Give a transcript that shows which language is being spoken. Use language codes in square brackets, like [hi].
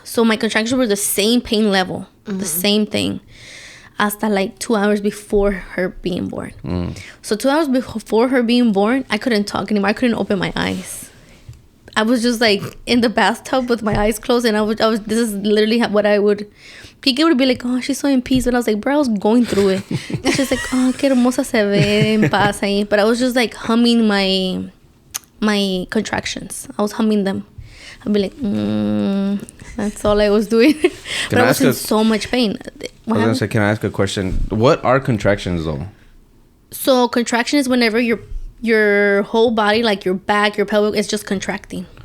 [en] So my contractions were the same pain level, the same thing, hasta like 2 hours before her being born. So 2 hours before her being born, I couldn't talk anymore. I couldn't open my eyes. I was just like in the bathtub with my eyes closed, and I was this is literally what I would. Kike would be like, oh, she's so in peace, but I was like, bro, I was going through it. And she's like, oh, [es] qué hermosa se ve en paz ahí. [en] But I was just like humming my contractions. I was humming them. I'd be like, that's all I was doing. But I was in so much pain. I was gonna say, can I ask a question? What are contractions though? So contraction is whenever your whole body, like your back, your pelvic, is just contracting.